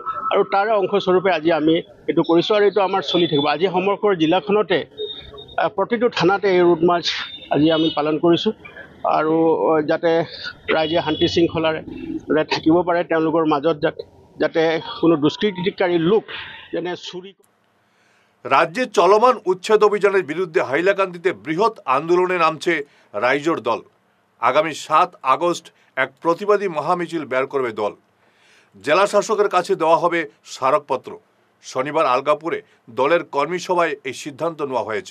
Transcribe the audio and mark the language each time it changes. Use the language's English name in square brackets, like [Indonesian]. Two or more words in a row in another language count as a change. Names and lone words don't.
[Assamese] আৰু তাৰ অংশস্বৰূপে আজি আমি এইটো কৰিছোঁ আৰু এইটো আমাৰ চলি থাকিব। আজি সমগ্ৰ জিলাখনতে প্ৰতিটো থানাতে এই [English] route march [Assamese] আজি আমি পালন কৰিছোঁ, আৰু যাতে ৰাইজে শান্তি শৃংখলাৰে থাকিব পাৰে, তেওঁলোকৰ মাজত যাতে কোনো দুষ্কৃতিকাৰী লোক যেনে চুৰি। [Bangla] রাজ্যে চলমান উচ্ছেদ অভিযানের বিরুদ্ধে হাইলাকান্দিতে বৃহৎ আন্দোলনে নামছে রাইজোর দল। আগামী 7 আগস্ট এক প্রতিবাদী মহামিছিল বের করবে দল। জেলা শাসকের কাছে দেওয়া হবে স্মারকপত্র। শনিবার আলগাপুরে দলের কর্মী সভায় এই সিদ্ধান্ত নেওয়া হয়েছে।